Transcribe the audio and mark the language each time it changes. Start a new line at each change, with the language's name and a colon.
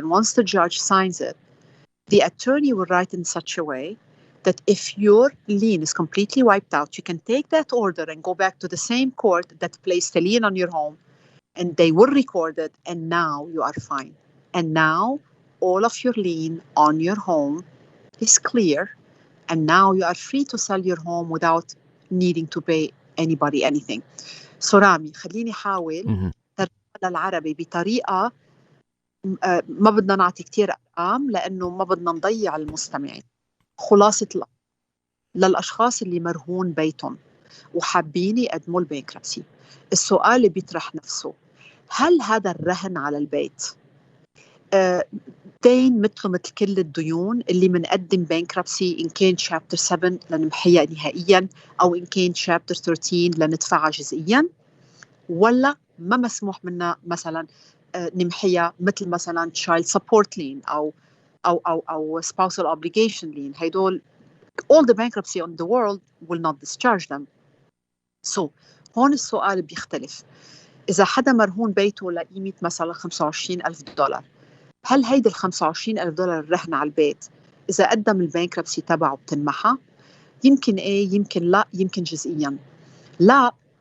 English: And once the judge signs it, the attorney will write in such a way that if your lien is completely wiped out, you can take that order and go back to the same court that placed a lien on your home, and they will record it, and now you are fine. And now all of your lien on your home is clear, and now you are free to sell your home without needing to pay anybody anything.
Arabic: So رامي خليني حاول ترجمة للعربي بطريقة ما بدنا نعطي كتير أرقام لأنه ما بدنا نضيع المستمعين. خلاصة الأمر للأشخاص اللي مرهون بيتهم وحابين يقدموا البانكربسي، السؤال اللي بيطرح نفسه، هل هذا الرهن على البيت دين مثل كل الديون اللي منقدم بانكربسي إن كان شابتر 7 لنمحيها نهائيا أو إن كان شابتر 13 لندفعها جزئيا، ولا ما مسموح منا مثلا نمحيها مثل مثلا child support lien أو spousal obligation lien.
English: هيدول all the bankruptcy on the world will not discharge them. So هون السؤال بيختلف.
Arabic: إذا حدا مرهون بيته لقيمة مثلا $25,000، هل هيدي $25,000 رهن على البيت إذا قدم البانكربسي تبعه بتنمحى؟ يمكن إيه، يمكن لا، يمكن جزئيا لا.